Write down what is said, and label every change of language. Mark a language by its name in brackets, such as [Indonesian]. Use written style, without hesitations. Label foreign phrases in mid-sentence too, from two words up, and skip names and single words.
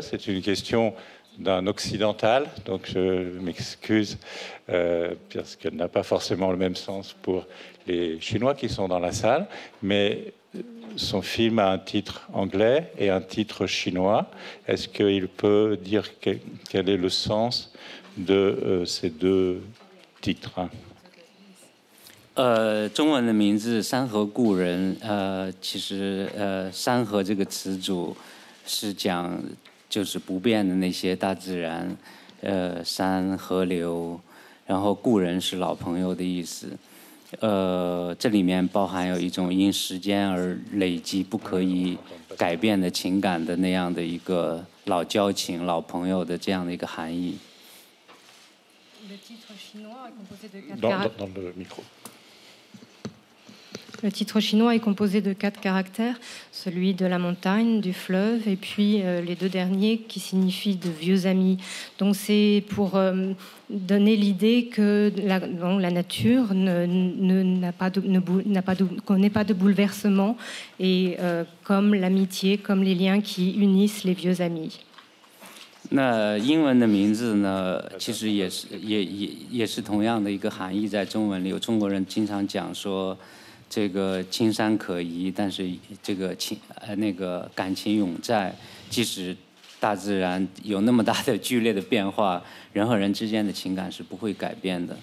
[French] C'est une question d'un occidental, donc je m'excuse parce qu'elle n'a pas forcément le même sens pour les Chinois qui sont dans la salle, mais son film a un titre anglais et un titre chinois. Est-ce qu'il peut dire quel est le sens de ces deux titres? [Chinese] 中文的名字《山河故人》，其实山河这个词组是讲就是不变的那些大自然，山河流，然后故人是老朋友的意思。这里面包含有一种因时间而累积不可以改变的情感的那样的一个老交情、老朋友的这样的一个含义。 [French] Le titre chinois est composé de 4 caractères, celui de la montagne, du fleuve, et puis les deux derniers qui signifient de vieux amis. Donc c'est pour donner l'idée que la nature n'a pas connaît pas de bouleversement, et comme l'amitié, comme les liens qui unissent les vieux amis. [Chinese] 那英文的名字呢，其实也是同样的一个含义，在中文里有中国人经常讲说。这个青山可移，但是这个感情永在。即使大自然有那么大的剧烈的变化，人和人之间的情感是不会改变的。